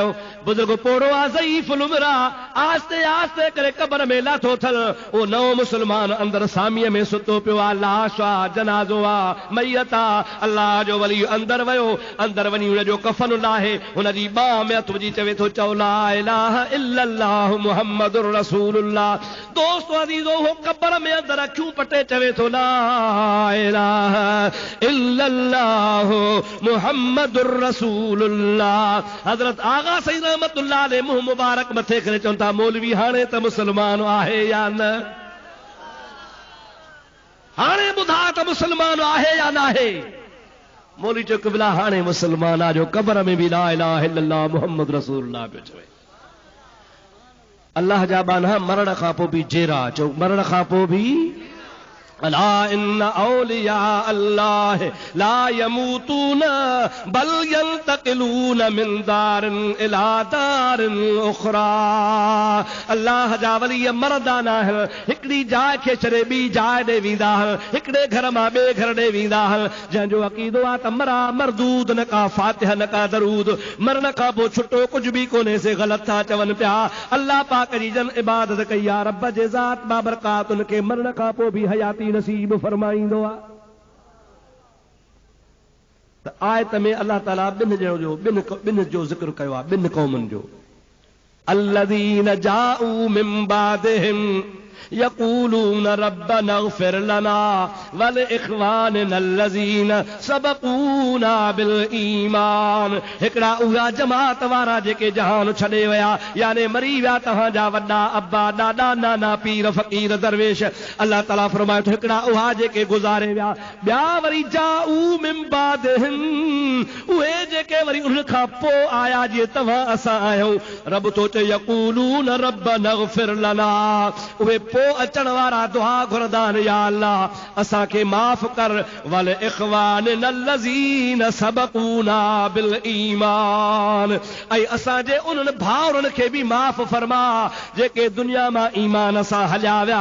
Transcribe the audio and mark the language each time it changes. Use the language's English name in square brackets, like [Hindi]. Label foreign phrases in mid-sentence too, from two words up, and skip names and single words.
[Sindhi] बुज़ुर्ग पोड़ो आहे ज़ईफ़ुल उम्र, आस्ते आस्ते करे क़बर में लाथो थल। ओ नओं मुस्लमान अंदर सामीअ में सुतो पियो आहे, लाश आहे, जनाज़ो आहे, मैयत आहे। अल्लाह जो वली अंदर वियो, अंदर वञी हुनजो कफ़न लाहे, हुनजी बाह में हथ विझी चवे थो चओ [Arabic] لا إله إلا الله محمد رسول الله. [Sindhi] दोस्त अज़ीज़ो हो क़बर में अंदर अखियूं पटे चवे थो [Arabic] لا إله إلا الله محمد رسول الله. [Sindhi] हज़रत आगा सईद [Arabic] رحمة الله عليه [Sindhi] मुंह मुबारक मथे करे चवनि था मौलवी हाणे त मुसलमान आहे या न? हाणे ॿुधा त मुसलमान आहे या न आहे? मौलवी चयो क़िबला हाणे मुसलमान आहे, जो क़बर में बि [Arabic] لا إله إلا الله محمد رسول الله [Sindhi] पियो चवे। अल्लाह जा बाना मरण खां पोइ बि जेरा, चओ मरण खां पोइ बि [Arabic] ألا إن أولياء الله لا يموتون بل ينتقلون من دار إلى دار أخرى. [Sindhi] अल्लाह जा वली मरदा न आहिनि, हिकिड़ी जाइ खे छॾे ॿी जाइ ॾे वेंदा आहिनि, हिकिड़े घर मां ॿिए घर ॾे वेंदा आहिनि। जंहिंजो अक़ीदो आहे त मरा मरदूद, न का फातिहा न का दरूद, मरण खां पोइ छुटो कुझु बि कोन्हे से ग़लति था चवनि पिया। अल्लाह पाक जी जन इबादत कई आहे, रब जे ज़ात बाबरकात उनखे मरण खां पोइ बि हयाती नसीब फरमाईंदो आहे। त आयत में अल्लाह ताला ॿिनि जो ज़िक्र कयो आहे, ॿिनि क़ौमुनि जो। [Arabic] الذين جاءوا من بعدهم يقولون ربنا اغفر لنا ولإخواننا الذين سبقونا بالإيمان. [Sindhi] हिकिड़ा उहा जमात वारा जेके जहान छॾे विया, यानी मरी विया तव्हांजा वॾा अब्बा ॾाॾा नाना पीर फ़क़ीर दरवेश। अल्लाह ताला फरमाए थो हिकिड़ा उहा जेके गुज़ारे विया। ॿिया वरी [Arabic] جاءوا من بعدهم, [Sindhi] उहे जेके वरी उन खां पोइ आया जीअं तव्हां असां आहियूं। रब थो चए [Arabic] يقولون ربنا اغفر لنا, [Sindhi] उहे पोइ अचण वारा दुआ घुरंदा आहिनि, या अल्लाह असांखे माफ़ कर। [Arabic] ولإخواننا الذين سبقونا بالإيمان, [Sindhi] ऐं असांजे उन्हनि भाउरनि खे बि माफ़ फरमा जेके दुनिया मां ईमान सां हलिया विया।